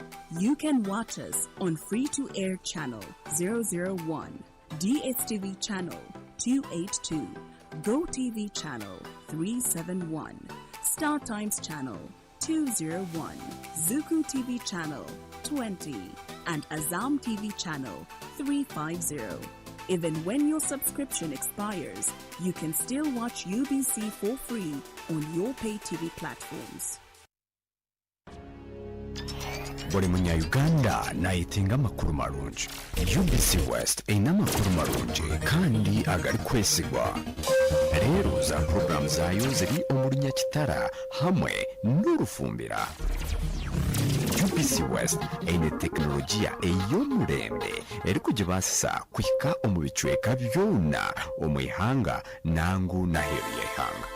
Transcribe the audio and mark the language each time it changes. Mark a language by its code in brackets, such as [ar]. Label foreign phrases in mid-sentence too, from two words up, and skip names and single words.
[en] You can watch us on free-to-air channel 001, DSTV channel 282, GoTV channel 371, Star Times channel 201, Zuku TV channel 20, and Azam TV channel 350. Even when your subscription expires, you can still watch UBC for free on your pay TV platforms. [nyn] Buli munya-Uganda nayitinga amakuru marungi. UBC West eyina amakuru marungi kandi agali kwesigwa. Leero za program zaayo ziri omuli Nyakitara hamwe n'Orufumbira. UBC West eyina tekinologiya ey'omulembe eri kugibaasisa kuhika omu bicweka byona omu ihanga nangu n'aheeru y'eihanga.